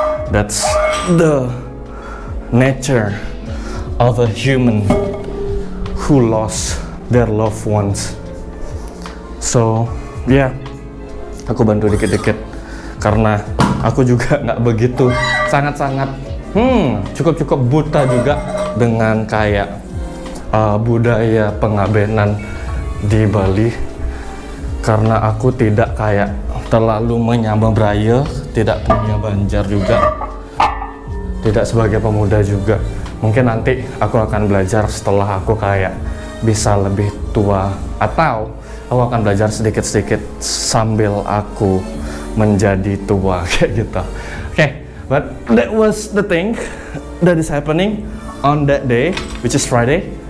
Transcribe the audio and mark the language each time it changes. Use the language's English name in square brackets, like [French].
[English] That's the nature of a human who lost their loved ones. [Indonesian] So yeah, aku bantu dikit-dikit karena aku juga nggak begitu sangat-sangat cukup buta juga dengan kayak budaya pengabenan di Bali. Karena aku tidak kayak terlalu menyamba Braille, tidak punya Banjar juga, tidak sebagai pemuda juga. Mungkin nanti aku akan belajar setelah aku kayak bisa lebih tua, atau aku akan belajar sedikit-sedikit sambil aku menjadi tua kayak gitu. [English] Okay, but that was the thing that is happening on that day, which is Friday.